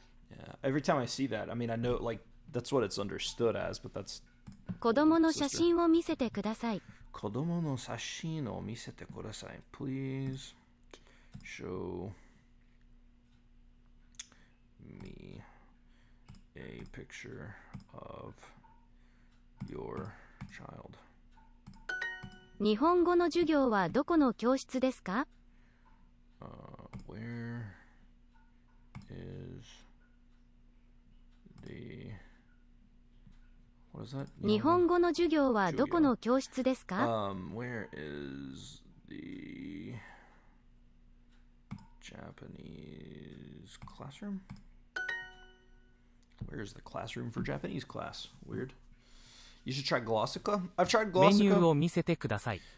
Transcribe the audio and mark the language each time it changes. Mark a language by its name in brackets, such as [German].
[English] Yeah, every time I see that, I mean, I know, like, that's what it's understood as, but that's [Japanese] 子供の写真を見せてください。子供の写真を見せてください。 [English] Please show me a picture of your child. [Japanese] 日本語の授業はどこの教室ですか？ [English] Where is the What is that? [Japanese] 日本語の授業はどこの教室ですか？ [English] Where is the Japanese classroom? Where is the classroom for Japanese class? Weird. You should try Glossica. I've tried [Japanese] メニュー [English] Glossica. [Japanese] を見せてください